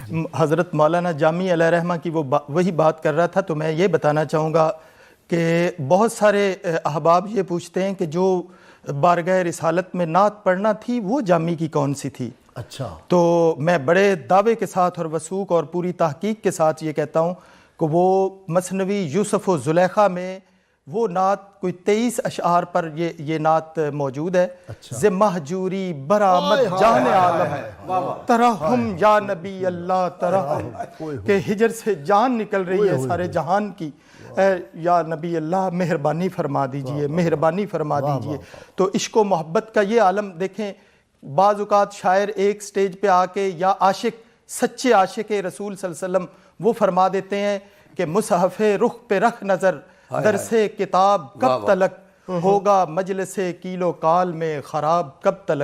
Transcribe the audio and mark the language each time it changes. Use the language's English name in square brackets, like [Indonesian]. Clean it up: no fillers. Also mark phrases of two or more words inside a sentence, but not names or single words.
[Urdu] حضرت مولانا جامی [Arabic] علیہ رحمہ [Urdu] کی وہی بات کر رہا تھا، تو میں یہ بتانا چاہوں گا کہ بہت سارے احباب یہ پوچھتے ہیں کہ جو بارگاہ رسالت میں نعت پڑھنا تھی وہ جامی کی کون سی تھی؟ اچھا، تو میں بڑے دعوے کے ساتھ اور وثوق اور پوری تحقیق کے ساتھ یہ کہتا ہوں کہ وہ مثنوی یوسف و زلیخا میں وہ نعت کوئی 23 اشعار پر یہ نعت موجود ہے۔ [Persian] ز مہجوری برآمد جان عالم ترحم یا نبی اللہ ترحم، [Urdu] کہ ہجر سے جان نکل رہی ہے سارے جہان کی، اے [Arabic] یا نبی اللہ [Urdu] مہربانی فرما دیجئے، مہربانی فرما دیجئے۔ تو عشق و محبت کا یہ عالم دیکھیں، بعض اوقات شاعر ایک سٹیج پہ آ کے یا عاشق، سچے عاشق رسول [Arabic] صلی اللہ علیہ وسلم [Urdu] وہ فرما دیتے ہیں کہ مصحف رخ پہ رکھ نظر، درس کتاب کب تلک، ہوگا مجلس کیل و کال میں خراب کب تلک۔